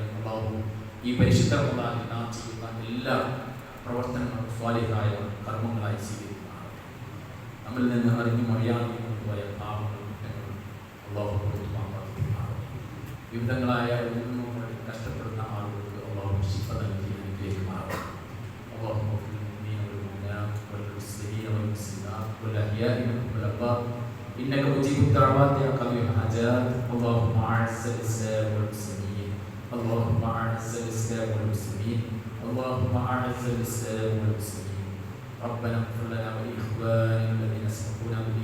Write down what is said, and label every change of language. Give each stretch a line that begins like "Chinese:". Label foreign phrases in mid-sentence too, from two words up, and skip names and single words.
Malayalam: അല്ലാഹു ഈ പരിശുദ്ധ റമദാനിൽ നാം ചെയ്യുന്ന എല്ലാ പ്രവർത്തനങ്ങളും സ്വാലിഹായ കർമ്മങ്ങളായി സ്വീകരിക്കുന്നതാണ്. നമ്മിൽ നിന്ന് അറിഞ്ഞും അറിയാതെയും കൊണ്ടുപോയ പാപങ്ങളും കുറ്റങ്ങളും അല്ലാഹു പുറത്തുമാറാണ്. വിവിധങ്ങളായ രോഗങ്ങൾ കഷ്ടപ്പെടുന്ന ആളുകൾക്ക് അല്ലാഹു ശിഫ നൽകി അനുഗ്രഹിക്കുമാറാണ്.
Arabic: അല്ലാഹു والأحياء منهم والأموات إنك مجيب الدعوات يا قاضي الحاجات. اللهم أعز الإسلام والمسلمين. اللهم أعز الإسلام والمسلمين. اللهم أعز الإسلام والمسلمين. ربنا اغفر لنا ولإخواننا الذين سبقونا